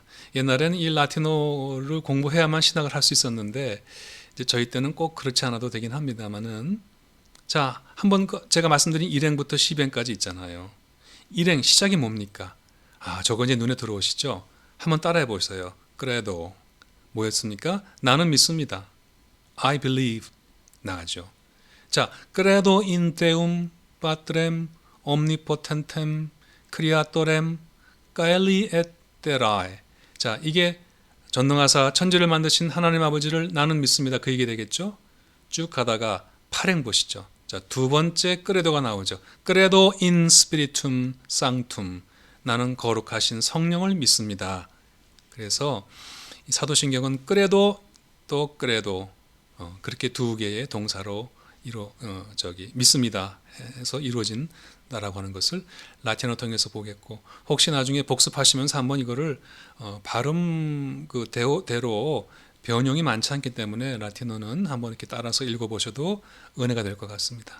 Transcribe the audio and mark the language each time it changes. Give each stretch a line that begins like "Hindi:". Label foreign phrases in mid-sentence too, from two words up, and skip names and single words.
Korean: 옛날에는 이 라틴어를 공부해야만 신학을 할 수 있었는데 이제 저희 때는 꼭 그렇지 않아도 되긴 합니다만은, 자 한번 제가 말씀드린 1행부터 10행까지 있잖아요. 1행 시작이 뭡니까? 저거 이제 눈에 들어오시죠? 한번 따라해 보세요. 그래도 뭐였습니까? 나는 믿습니다.
English: I believe
Korean: 나가죠. 자,
Latin: credo in Deum Patrem omnipotentem creatorem caeli et terrae.
Korean: 자, 이게 전능하사 천지를 만드신 하나님 아버지를 나는 믿습니다. 그 얘기 되겠죠? 쭉 가다가 8행 보시죠. 자, 두 번째 credo가 나오죠.
Latin: credo in spiritum sanctum.
Korean: 나는 거룩하신 성령을 믿습니다. 그래서 이 사도신경은 credo 또 credo 그렇게 두 개의 동사로 믿습니다 해서 이루어진다라고 하는 것을 라틴어 통해서 보겠고, 혹시 나중에 복습하시면서 한번 이거를 발음 그 대로 변형이 많지 않기 때문에 라틴어는 한번 이렇게 따라서 읽어보셔도 은혜가 될 것 같습니다.